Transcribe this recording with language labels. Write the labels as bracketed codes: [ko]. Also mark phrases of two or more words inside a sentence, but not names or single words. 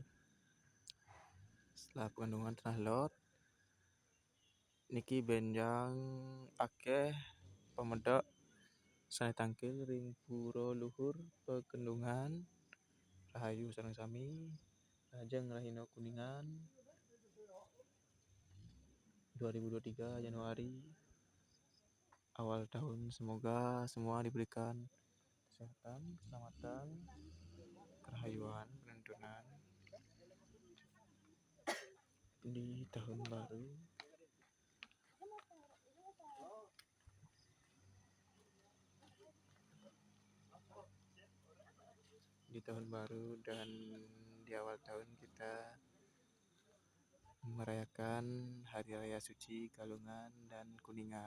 [ban] Setelah Pekendongan Tanah Lot niki benjang akeh pemedak saya tangkil ring pura luhur Pekendongan Rahayu sareng sami Lajeng Rahina Kuningan [id] 2023 Januari awal tahun, semoga semua diberikan kesehatan, keselamatan, kerahayuan, kelancaran di tahun baru. Di tahun baru dan di awal tahun kita merayakan Hari Raya Suci Galungan dan Kuningan.